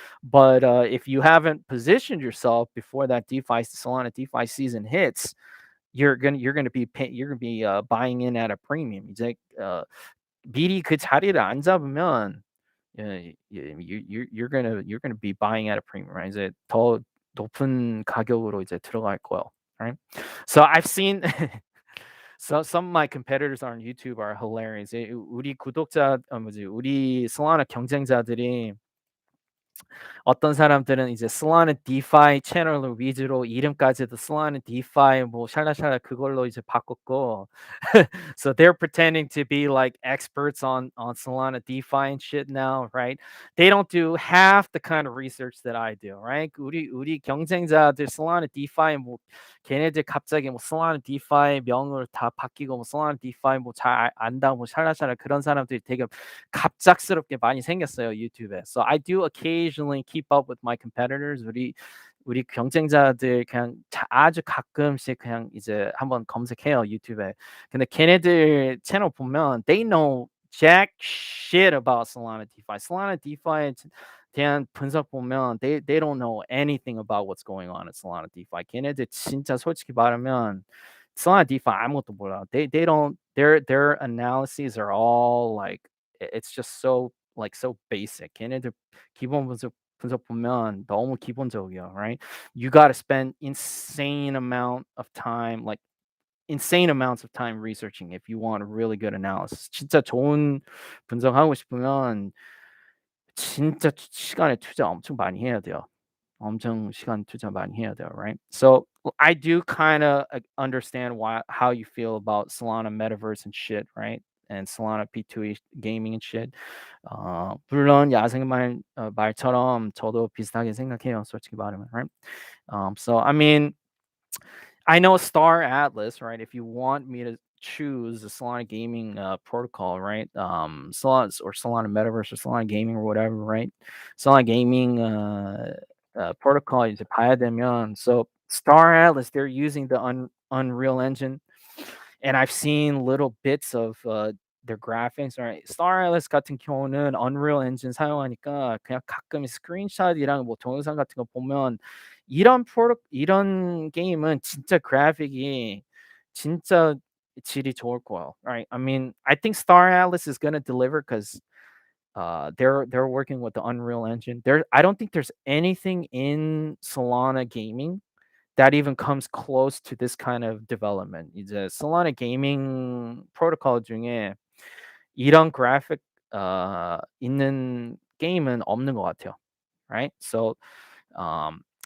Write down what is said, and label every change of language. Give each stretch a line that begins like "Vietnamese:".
English: But if you haven't positioned yourself before that DeFi Solana DeFi season hits, you're gonna be buying in at a premium.
Korean: 이제 미리 그 자리를 안 잡으면
English: you're gonna be buying at a premium. Right?
Korean: 이제 더 높은 가격으로 이제 들어갈 거예요.
English: Right? So I've seen so some of my competitors on YouTube are hilarious.
Korean: 우리 구독자 뭐지 우리 솔라나 경쟁자들이 어떤 사람들은 이제 솔라나 디파이 채널을 위주로 이름까지도 솔라나 디파이 뭐 샬라샬라 그걸로 이제 바꿨고
English: so they're pretending to be like experts on Solana DeFi and shit now, right? They don't do half the kind of research that I do, right?
Korean: 우리 경쟁자들 Solana DeFi 뭐 걔네들 갑자기 뭐 Solana DeFi 명을 다 바뀌고 뭐 Solana DeFi 뭐 잘 안다 뭐 샬라샬라 그런 사람들이 되게 갑작스럽게 많이 생겼어요 유튜브에.
English: So I do occasionally keep up with my competitors.
Korean: 우리 경쟁자들 그냥 아주 가끔씩 그냥 이제 한번 검색해요 유튜브에.
English: 근데
Korean: 걔네들 채널 보면
English: they know jack shit about Solana DeFi.
Korean: Solana DeFi에 대한 분석 보면
English: they don't know anything about what's going on in Solana DeFi.
Korean: 걔네들 진짜 솔직히 말하면 Solana DeFi 아무것도 몰라.
English: They don't their analyses are all like it's just so like so basic.
Korean: 걔네들 기본 분석 보면 너무 기본적이야, right?
English: You got to spend insane amounts of time researching if you want a really good analysis.
Korean: 진짜 좋은 분석하고 싶으면 진짜 시간에 투자 엄청 많이 해야 돼요. 엄청 시간 투자 많이 해야 돼요, right?
English: So I do kind of understand why how you feel about Solana metaverse and shit, right? And Solana P2E gaming and shit.
Korean: 물론 말처럼 저도 비슷하게 생각해요, 솔직히 말하면, right?
English: So I mean, I know Star Atlas, right? If you want me to choose the Solana gaming protocol, right? Solana or Solana Metaverse or Solana gaming or whatever, right? Solana gaming protocol
Korean: 이제 봐야 되면
English: so Star Atlas they're using the Unreal Engine, and I've seen little bits of their graphics, right?
Korean: Star Atlas 같은 경우는 Unreal Engine 사용하니까 그냥 가끔 스크린샷이랑 뭐 동영상 같은 거 보면 이런 게임은 진짜 그래픽이 진짜 질이 좋을 거예요, right?
English: I mean, I think Star Atlas is gonna deliver because they're working with the Unreal Engine. I don't think there's anything in Solana gaming that even comes close to this kind of development.
Korean: 이제 Solana gaming 프로토콜 중에 이런 그래픽 있는 게임은 없는 것 같아요, right? So um,